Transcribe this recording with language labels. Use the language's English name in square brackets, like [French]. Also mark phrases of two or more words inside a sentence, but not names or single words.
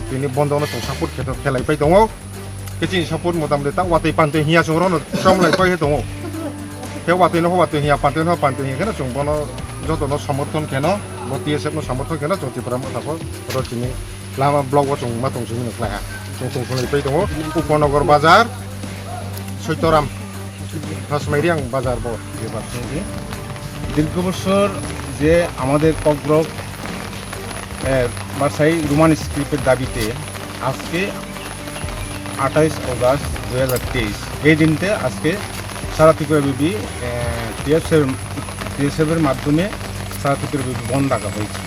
[Kok Borok] tini bondo no chung support keto khelai pai tongo kechin support modam de ta watai pante hiya chung ro no som lai pai tongo ke watai no watai hiya pante hiya kana chung bono joto no samarthon keno bo TSF no samarthon keno chung Tipra Motha ko ro chini lama blog wo chung ma tong chung no khlai chung khlai pai tongo Uponogor bazar Soitoram Hasmairiang bazar bo jebar chungi [Bangla] দীর্ঘ বছর যে আমাদের কগ্রক বাসাই রোমান স্ক্রিপ্টের দাবিতে আজকে 28 অগস্ট 2023 এই দিনতে আজকে সারা ত্রিপুরাব্যাপী TSFের মাধ্যমে সারা ত্রিপুরাব্যাপী বন্ধ রাখা হয়েছিল।